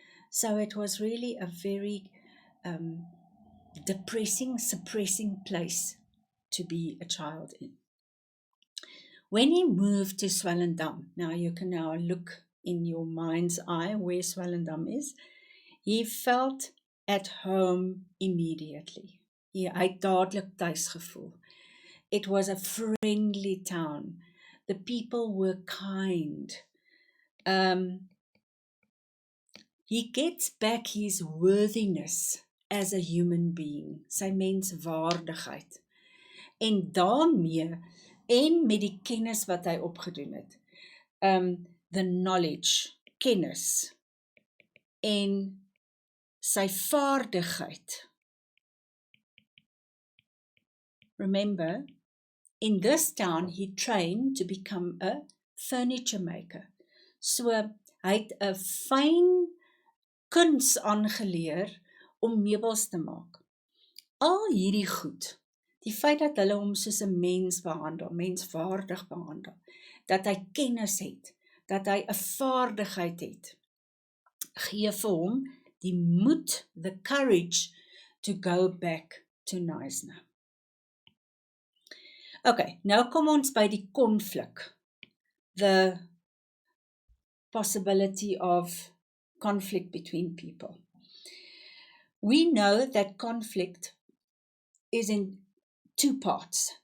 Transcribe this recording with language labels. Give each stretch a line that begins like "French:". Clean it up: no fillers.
English: So it was really a very depressing, suppressing place to be a child in. When he moved to Swellendam, now you can now look in your mind's eye where Swellendam is, he felt at home immediately.
Afrikaans: Hy het dadelik tuis gevoel.
English: It was a friendly town. The people were kind. He gets back his worthiness as a human being,
Afrikaans: sy menswaardigheid. En daarmee, en met die kennis wat hy opgedoen het,
English: the knowledge,
Afrikaans: kennis, en sy vaardigheid.
English: Remember, in this town he trained to become a furniture maker.
Afrikaans: So hy het 'n fyn kuns aangeleer om meubels te maak. Al hierdie goed, die feit dat hulle hom soos 'n mens behandel, menswaardig behandel, dat hy kennis het, dat hy 'n vaardigheid het, gee vir hom die moed,
English: the courage to go back to Knysna. Okay,
Afrikaans: nou kom ons by die konflik,
English: the possibility of conflict between people. We know that conflict is in two parts.